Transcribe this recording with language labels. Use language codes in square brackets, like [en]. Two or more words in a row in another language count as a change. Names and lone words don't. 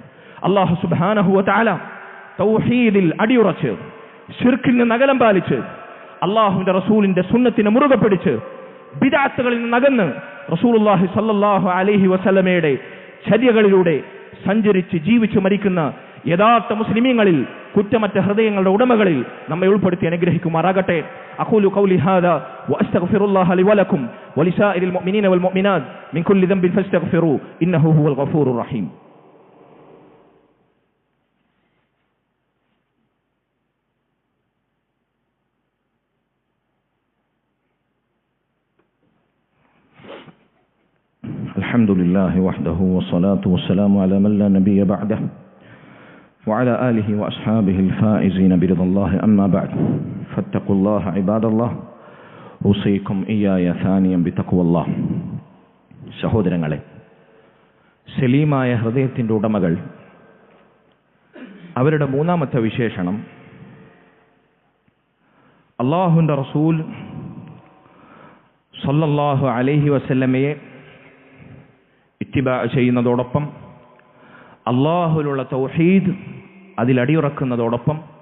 [ar] الله سبحانه وتعالى [ml] തൗഹീദിൽ അടിയുറച്ച്, ശിർക്കിൽ നിന്ന് അകലം പാലിച്ച്, അല്ലാഹുവിന്റെ റസൂലിന്റെ സുന്നത്തിനെ മുറുകെ പിടിച്ച്, ബിദ്അത്തുകളിൽ നിന്ന് അകന്ന് [ar] رسول الله صلى الله عليه وسلم [ml] ചര്യകളിലൂടെ സഞ്ചരിച്ച് ജീവിച്ചു മരിക്കുന്ന യഥാർത്ഥ മുസ്ലിമീങ്ങളിൽ, കുറ്റമറ്റ ഹൃദയങ്ങളുടെ ഉടമകളിൽ നമ്മെ ഉൾപ്പെടുത്തി അനുഗ്രഹിക്കുമാറാകട്ടെ. [ar] أقول قولي هذا وأستغفر الله لي ولكم ولسائر المؤمنين والمؤمنات من كل ذنب فاستغفروه إنه هو الغفور الرحيم. الحمد لله وحده والصلاة والسلام على من لا نبي بعده وعلى آله وأصحابه الفائزين برضا الله أما بعد فاتقوا الله عباد الله أوصيكم إياي ثانيا بتقوى الله. [ml] സഹോദരങ്ങളെ, സലീമായ ഹൃദയത്തിൻ്റെ ഉടമകൾ, അവരുടെ മൂന്നാമത്തെ വിശേഷണം അല്ലാഹുവിൻ്റെ റസൂൽ [ar] صلى الله عليه وسلم [ml] ഇത്തിബാ ചെയ്യുന്നതോടൊപ്പം അല്ലാഹുവിലുള്ള തൗഹീദ് അതിലടിയുറക്കുന്നതോടൊപ്പം